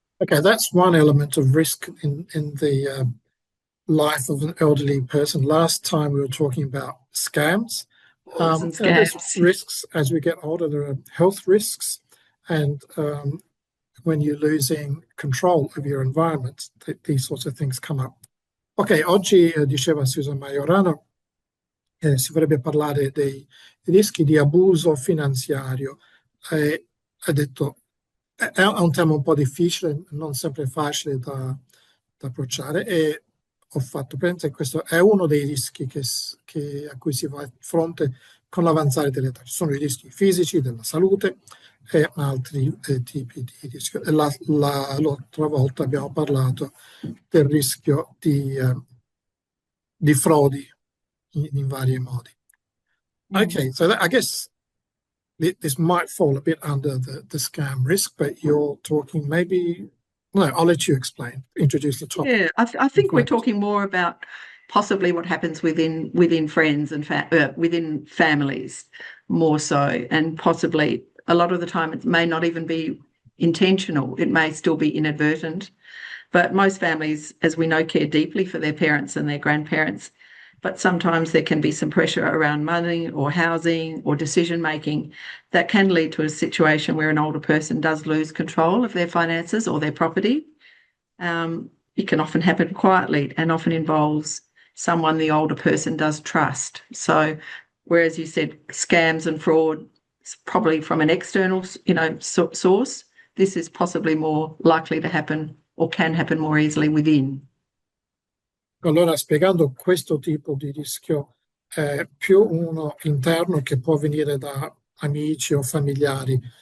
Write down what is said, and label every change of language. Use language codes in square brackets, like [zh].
[en] Okay, that's one element of risk in the life of an elderly person. Last time we were talking about scams. There's risks as we get older. There are health risks, and when you're losing control of your environment, these sorts of things come up. [it] Ok, oggi diceva Susan Maiorana si vorrebbe parlare dei rischi di abuso finanziario. Ha detto è un tema un po' difficile, non sempre facile da approcciare, e ho fatto presente che questo è uno dei rischi a cui si va a fronte con l'avanzare dell'età. Ci sono i rischi fisici, della salute e altri tipi di rischio. L'altra volta abbiamo parlato del rischio di frodi in vari modi. [en] Okay, so I guess this might fall a bit under the scam risk, but you're talking maybe... No, I'll let you explain, introduce the topic. Yeah, I think we're talking more about possibly what happens within friends and within families more so, and possibly a lot of the time it may not even be intentional. It may still be inadvertent. But most families, as we know, care deeply for their parents and their grandparents. But sometimes there can be some pressure around money or housing or decision-making that can lead to a situation where an older person does lose control of their finances or their property. It can often happen quietly and often involves someone the older person does trust. So whereas you said scams and fraud is probably from an external, source, this is possibly more likely to happen or can happen more easily within. [it] Allora, spiegando questo tipo di rischio, è più uno interno che può venire da amici o familiari.